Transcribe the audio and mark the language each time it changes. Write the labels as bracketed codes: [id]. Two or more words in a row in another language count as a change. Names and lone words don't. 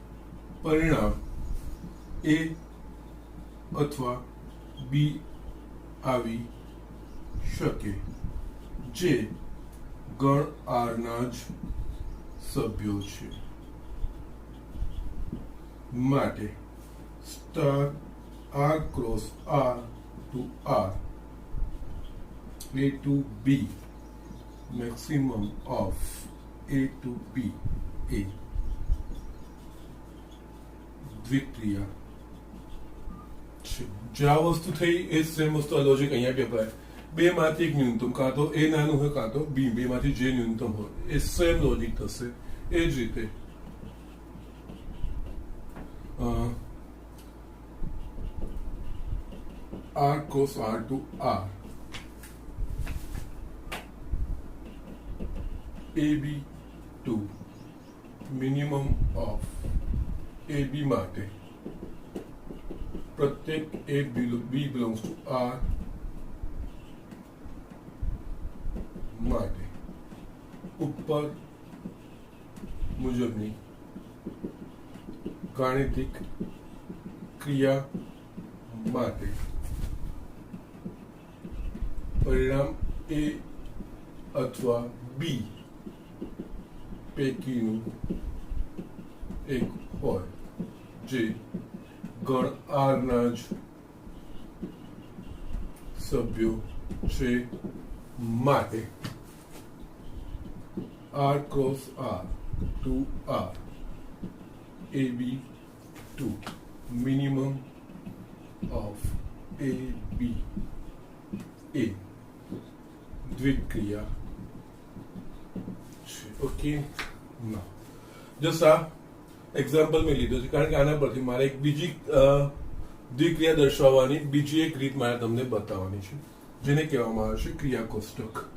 [gu] પરિણામ A અથવા B આવી શકે જે ગણ આરના જ સભ્યો છે. [en] માટે સ્ટાર R cross R to R A to B maximum of A to B A [gu] દ્વિક્રિયા છે. જે આ વસ્તુ થઈ એ સેમ વસ્તુ આ લોજિક અહીંયા બી અપ્લાય. બે માંથી એક ન્યૂનતમ, કાં તો એ નાનું હોય કાં તો બી, બે માંથી જે ન્યૂનતમ હોય એ સેમ લોજિક થશે. એ જ રીતે [en] R cross R to R AB to minimum of AB [gu] માટે પ્રત્યેક [en] B belongs to R [gu] માટે ઉપર મુજબની ગાણિતિક ક્રિયા માટે પરિણામ A અથવા B પૈકીનું એક હોય જે ગણ R ના જ સભ્યો છે. [en] માટે R cross R to R AB to minimum of AB A [gu] દ્વિક્રિયા છે. ઓકે, ના જસ્ટ આ એક્ઝામ્પલ મેં લીધો છે કારણ કે આના પરથી મારે એક બીજી દ્વિક્રિયા દર્શાવવાની બીજી એક રીત મારે તમને બતાવવાની છે જેને કહેવામાં આવે છે ક્રિયા કોષ્ટક.